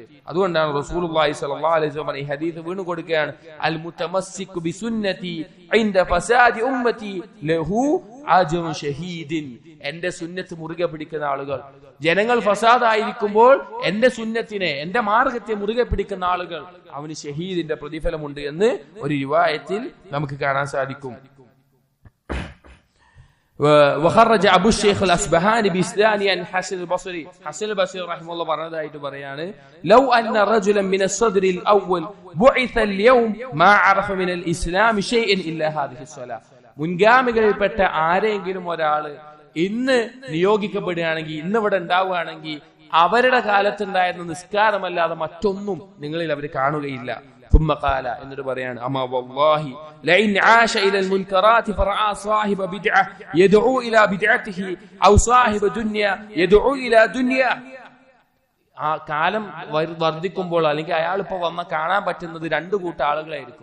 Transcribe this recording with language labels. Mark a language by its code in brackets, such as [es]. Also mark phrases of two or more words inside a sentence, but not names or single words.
[ml] അതുകൊണ്ടാണ് റസൂലുള്ളാഹി [ar] صلى الله عليه وسلم [ml] ഈ ഹദീസ് വീണു കൊടുക്കുകയാണ്, [ar] المتمسك بسنتي عند فساد أمتي له أجر شهيد, [ml] എന്റെ സുന്നത്ത് മുറുകെ പിടിക്കുന്ന ആളുകൾ, ജനങ്ങൾ ഫസാദായിരിക്കുമ്പോൾ എന്റെ സുന്നത്തിനെ, എന്റെ മാർഗത്തെ മുറുകെ പിടിക്കുന്ന ആളുകൾ, അവന് ഷഹീദിന്റെ പ്രതിഫലമുണ്ട് എന്ന് ഒരു റിവായത്തിൽ നമുക്ക് കാണാൻ സാധിക്കും. [ar] وخرج أبو الشيخ الأصبهاني بإسناده عن حسن البصري حسن البصري رحمه الله [ml] പറഞ്ഞതായിട്ട് പറയാണ് [ar] لو أن رجلا من الصدر الأول بعث اليوم ما عرف من الإسلام شيئا إلا هذه الصلاة [ml] മുൻഗാമികളിൽപ്പെട്ട ആരെങ്കിലും ഒരാള് ഇന്ന് നിയോഗിക്കപ്പെടുകയാണെങ്കിൽ ഇന്ന് ഇവിടെ ഉണ്ടാവുകയാണെങ്കിൽ അവരുടെ കാലത്തുണ്ടായിരുന്ന നിസ്കാരമല്ലാതെ മറ്റൊന്നും നിങ്ങളിൽ അവർ കാണുകയില്ല. [ar] ثم قال [ml] എന്നിട്ട് പറയാണ് [ar] أما والله لئن عاش إلى المنكرات فرأى صاحب بدعة يدعو إلى بدعته أو صاحب دنيا يدعو إلى دنيا. [ml] ആ കാലം വർദ്ധിക്കുമ്പോൾ അല്ലെങ്കിൽ അയാൾ ഇപ്പോ വന്ന കാണാൻ പറ്റുന്നത് രണ്ടു കൂട്ടം ആളുകളായിരിക്കും.